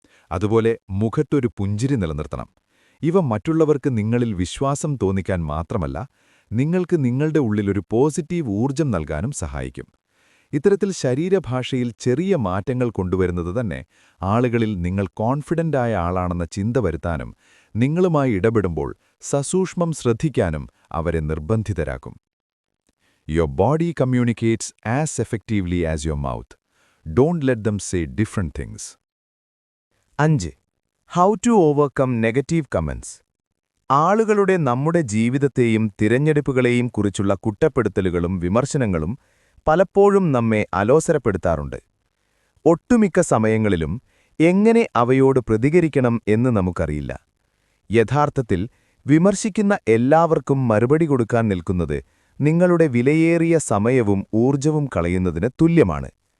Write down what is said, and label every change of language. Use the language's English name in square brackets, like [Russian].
[Malayalam] അതുപോലെ മുഖത്തൊരു പുഞ്ചിരി നിലനിർത്തണം. ഇവ മറ്റുള്ളവർക്ക് നിങ്ങളിൽ വിശ്വാസം തോന്നിക്കാൻ മാത്രമല്ല, നിങ്ങൾക്ക് നിങ്ങളുടെ ഉള്ളിലൊരു പോസിറ്റീവ് ഊർജം നൽകാനും സഹായിക്കും. ഇത്തരത്തിൽ ശരീരഭാഷയിൽ ചെറിയ മാറ്റങ്ങൾ കൊണ്ടുവരുന്നത് തന്നെ ആളുകളിൽ നിങ്ങൾ കോൺഫിഡന്റായ ആളാണെന്ന ചിന്ത വരുത്താനും നിങ്ങളുമായി ഇടപെടുമ്പോൾ സസൂക്ഷ്മം ശ്രദ്ധിക്കാനും അവരെ നിർബന്ധിതരാക്കും. [English] Your body communicates as effectively as your mouth. Don't let them say different things. 5. How to overcome negative comments. [Malayalam] ആളുകളുടെ നമ്മുടെ ജീവിതത്തെയും തിരഞ്ഞെടുപ്പുകളെയും കുറിച്ചുള്ള കുറ്റപ്പെടുത്തലുകളും വിമർശനങ്ങളും പലപ്പോഴും നമ്മെ അലോസരപ്പെടുത്താറുണ്ട്. ഒട്ടുമിക്ക സമയങ്ങളിലും എങ്ങനെ അവയോട് പ്രതികരിക്കണം എന്ന് നമുക്കറിയില്ല. യഥാർത്ഥത്തിൽ വിമർശിക്കുന്ന എല്ലാവർക്കും മറുപടി കൊടുക്കാൻ നിൽക്കുന്നത് നിങ്ങളുടെ വിലയേറിയ സമയവും ഊർജവും കളയുന്നതിന് തുല്യമാണ്.